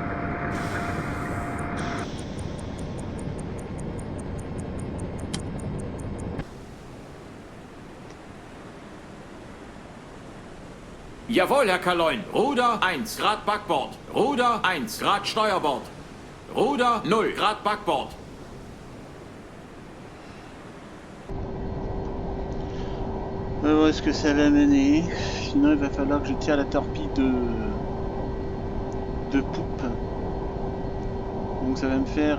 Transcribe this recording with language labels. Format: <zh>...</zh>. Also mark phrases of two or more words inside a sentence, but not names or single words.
<de>Jawohl, Herr Kaloin. Ruder 1 Grad Backbord. Ruder 1 Grad Steuerbord. Ruder 0 Grad Backbord.</de> <fr>On va voir ce que ça va mener. Sinon, il va falloir que je tire la torpille de poupe. Donc ça va me faire...</fr>